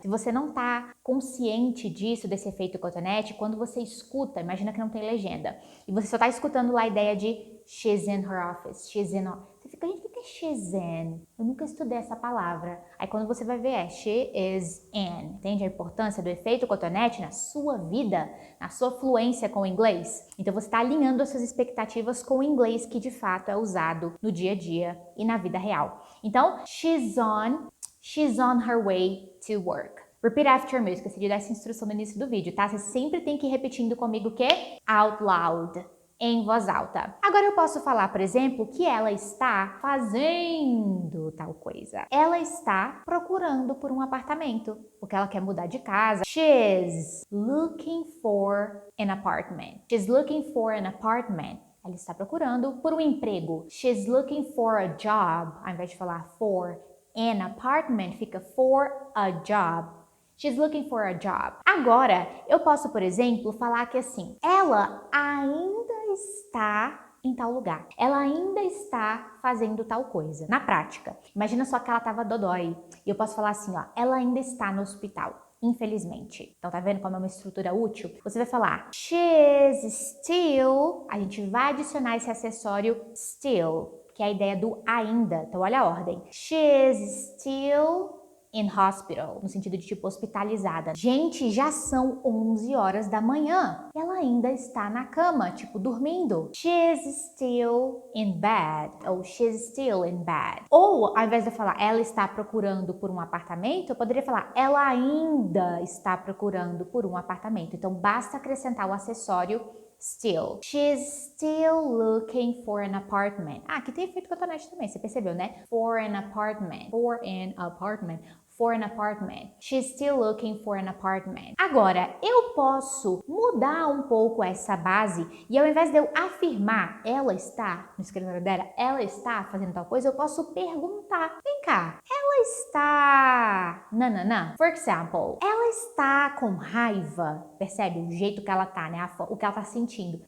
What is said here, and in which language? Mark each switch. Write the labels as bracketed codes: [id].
[pt] Se você não tá consciente disso, desse efeito cotonete, quando você escuta, imagina que não tem legenda, e você só tá escutando lá a ideia de [en] she's in her office, she's in... [pt] Você fica, gente, o que é [en] she's in? [pt] Eu nunca estudei essa palavra. Aí quando você vai ver é [en] she is in. [pt] Entende a importância do efeito cotonete na sua vida, na sua fluência com o inglês? Então você está alinhando as suas expectativas com o inglês que de fato é usado no dia a dia e na vida real. [en] Então, she's on her way to work. Repeat after me. [pt] Eu esqueci de dar essa instrução no início do vídeo, tá? Você sempre tem que ir repetindo comigo o quê? [en] Out loud. [pt] Em voz alta. Agora eu posso falar, por exemplo, que ela está fazendo tal coisa. Ela está procurando por um apartamento, porque ela quer mudar de casa. [en] She's looking for an apartment. She's looking for an apartment. [pt] Ela está procurando por um emprego. [en] She's looking for a job. [pt] Ao invés de falar [en] for an apartment, [pt] fica [en] for a job. She's looking for a job. [pt] Agora, eu posso, por exemplo, falar que assim, ela ainda está em tal lugar. Ela ainda está fazendo tal coisa. Na prática, imagina só que ela estava dodói. E eu posso falar assim, ó, ela ainda está no hospital. Infelizmente. Então tá vendo como é uma estrutura útil? Você vai falar [en] she's still, [pt] a gente vai adicionar esse acessório still, que é a ideia do ainda. Então olha a ordem. [en] She's still in hospital, no sentido de tipo hospitalizada. [pt] Gente, já são 11 horas da manhã. Ela ainda está na cama, tipo dormindo. [en] She's still in bed. Ou she's still in bed. [pt] Ou, ao invés de eu falar ela está procurando por um apartamento, eu poderia falar ela ainda está procurando por um apartamento. Então basta acrescentar o acessório still. [en] She's still looking for an apartment. [pt] Ah, aqui tem efeito cotonete também, você percebeu, né? [en] For an apartment. For an apartment. For an apartment. She's still looking for an apartment. [pt] Agora, eu posso mudar um pouco essa base e ao invés de eu afirmar ela está, no escritório dela, ela está fazendo tal coisa, eu posso perguntar. Vem cá, ela está... Nananã. [en] For example, [pt] ela está com raiva. Percebe o jeito que ela tá, né? O que ela tá sentindo.